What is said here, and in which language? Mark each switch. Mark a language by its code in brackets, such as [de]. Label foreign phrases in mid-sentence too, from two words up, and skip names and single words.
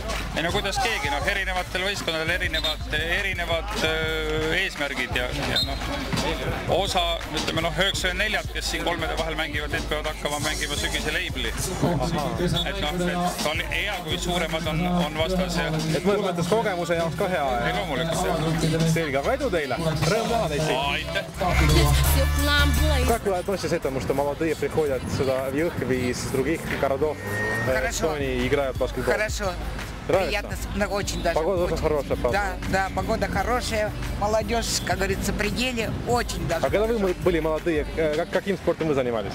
[et] Ei no kuidas keegi, erinevatel võistkonnadel erinevad eesmärgid ja osa, ütleme 94, kes siin kolmede vahel mängivad, need peavad hakkama mängima sügise leibli. Et on hea, kui suuremad on vastas. Et mõttes kogemuse jaoks ka hea. Selge, aga edu teile. Rõõm näha teid siin. [ru] Как вы относитесь к этому, что молодые приходят сюда в Юрхове из других городов Эстонии и играют в баскетбол? Хорошо. Приятно, очень даже. Погода очень хорошая, правда? Да, погода хорошая, молодежь, как говорится, в пределе, очень даже. А когда вы были молодые, каким спортом вы занимались?